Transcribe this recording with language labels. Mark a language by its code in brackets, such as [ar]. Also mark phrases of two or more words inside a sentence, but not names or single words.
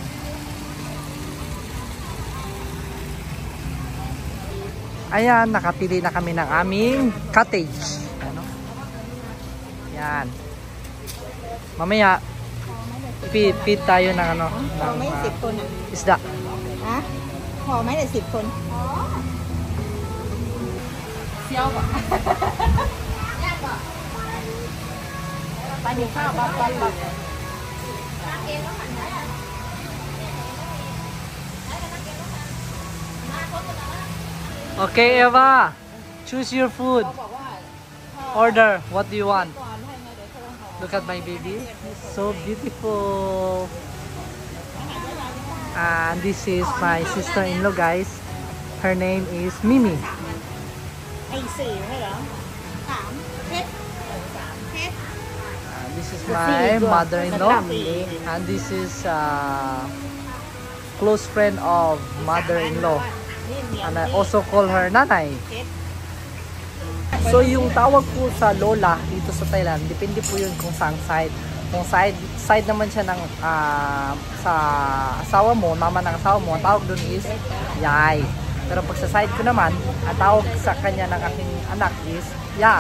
[tl] Ayan, nakapili na kami ng aming cottage. Ano? Yan. Mamaya, feed tayo ng ano, ng isda. Ha? [th] พอไหมเนี่ย10 คนเซียวป่ะยากป่ะไปดูข้าวบ้างก่อน [en] Okay, Eva, choose your food. Order. What do you want? Look at my baby. So beautiful. And this is my sister-in-law, guys. Her name is Mimi. This is my mother-in-law. And this is close friend of mother-in-law. And I also call her nanay. [tl] So yung tawag po sa lola dito sa Thailand, depende po yun kung saan side. Kung side naman siya ng sa asawa mo, mama ng asawa mo, ang tawag doon is yay. Pero pag sa side ko naman, ang tawag sa kanya ng aking anak is ya.